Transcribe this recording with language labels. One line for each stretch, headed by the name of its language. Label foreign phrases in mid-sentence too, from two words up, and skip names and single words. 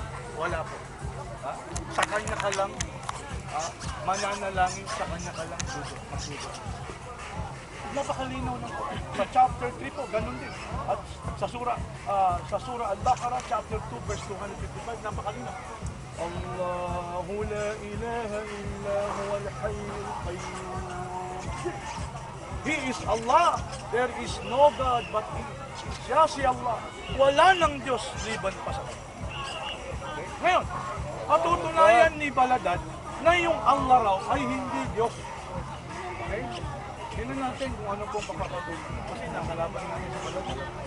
Filipino: Wala po. Ha? Sa kanya ka lang, mananalangin, sa kanya ka lang magsudo. Napakalinaw ng Quran. Sa chapter 3 po, ganun din. At sa surah Al-Baqarah,
English: chapter 2, verse 255,
Filipino: napakalinaw.
Arabic: الله لا إله إلا هو الحي القيوم.
English: He is Allah. There is no God but He.
Filipino: Siya si Allah. Wala ng Diyos liban pa sa Kanya. Okay? Ngayon, patutunayan ni Baladad na yung Allah raw ay hindi Diyos. Okay? Tingnan natin kung ano pong papapatuloy. Kasi nakalaban natin si Baladad.